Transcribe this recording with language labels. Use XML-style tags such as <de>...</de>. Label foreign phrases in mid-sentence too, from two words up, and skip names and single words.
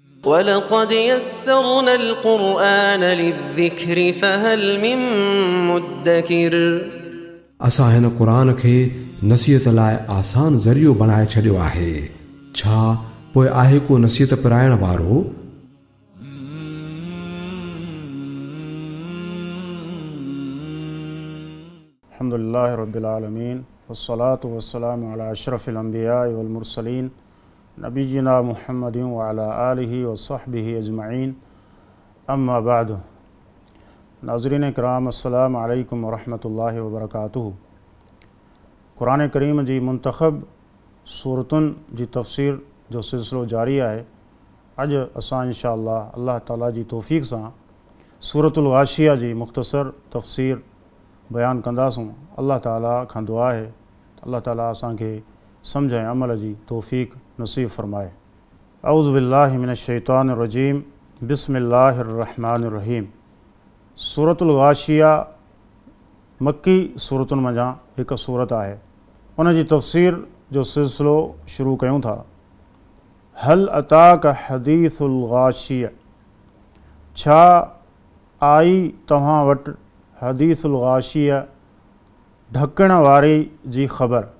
<ar>ولقد يسرنا القرآن للذكر فهل من مدكر.</ar> <sd>असां हिन क़ुरान खे नसीहत लाइ आसान ज़रियो बणाए छॾियो आहे, छा पोइ आहे को नसीहत पिराइण वारो?</sd> <ar>الحمد لله رب العالمين والصلاة والسلام على أشرف الأنبياء والمرسلين نبينا محمد وعلى آله وصحبه أجمعين، أما بعد.</ar> <sd>नाज़रीन किराम,</sd> <ar>السلام عليكم ورحمة الله وبركاته.</ar> <sd>क़ुरान करीम जी मुंतख़ब सूरतुनि जी तफ़सीर जो सिलसिलो जारी आहे। अॼु असां इंशाअल्लाह अल्लाह ताला जी तौफ़ीक़ सां सूरतुल गाशिया जी मुख़्तसर तफ़सीर बयान कंदासूं। अल्लाह ताला खां दुआ आहे अल्लाह ताला असांखे सम्झ ऐं अमल जी तौफ़ीक़ नसीब फ़रमाए।</sd> <ar>أعوذ بالله من الشيطان الرجيم، بسم الله الرحمن الرحيم.</ar> <sd>सूरतुल गाशिया मक्की सूरतुनि मंझां हिकु सूरत आहे। उन जी तफ़सीर जो सिलसिलो शुरू कयूं था।</sd> <ar>هل أتاك حديث الغاشية,</ar> <sd>छा आई तव्हां वटि</sd> <ar>حديث الغاشية</ar> <sd>ढकण वारी जी ख़बर।</sd>